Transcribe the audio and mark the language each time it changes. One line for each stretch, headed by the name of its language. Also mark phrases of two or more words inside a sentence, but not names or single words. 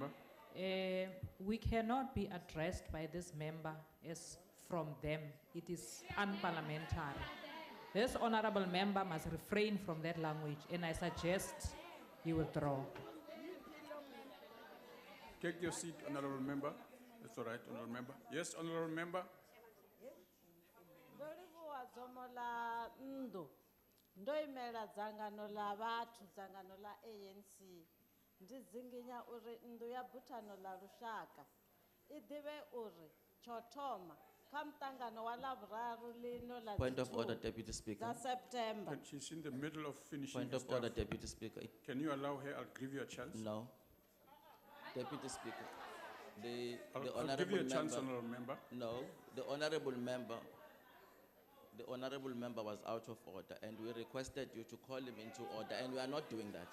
English: we cannot be addressed by this member as from them. It is unparliamentary. This honorable member must refrain from that language, and I suggest he withdraw. Take your seat, honorable member. That's all right, honorable member. Yes, honorable member?
Venda: Ndolivuwa dzomo la nndu ndo imela dzangano la vhathu dzangano la ANC ndi dzinginya uri nndu ya buthano la lushaka I ḓivhe uri tsho thoma kha mutangano wa ḽavhuraru lino la
English: Point of order, Deputy Speaker.
Venda: dza September.
English: And she's in the middle of finishing Point her of order, stuff. Deputy Speaker. Can you allow her? I'll give you a chance. No. Deputy Speaker. The I'll give honorable you a chance, member. honorable member. No, the honorable member was out of order, and we requested you to call him into order, and we are not doing that.